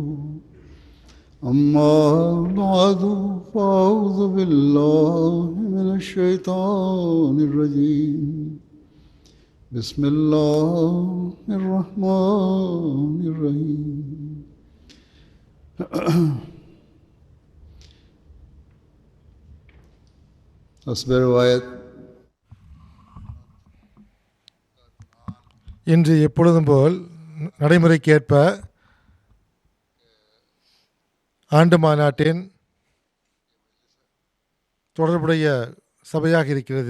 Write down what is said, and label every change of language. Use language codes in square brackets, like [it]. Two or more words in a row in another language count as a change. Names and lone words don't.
[ar] أما بعد فأعوذ بالله من الشيطان الرجيم. بسم الله الرحمن الرحيم. حسب رواية [ta] இன்று எப்பொழுதும் போல் நடைமுறைக்கேற்ப ஆண்டு மாநாட்டின் தொடர்புடைய சபையாக இருக்கிறது.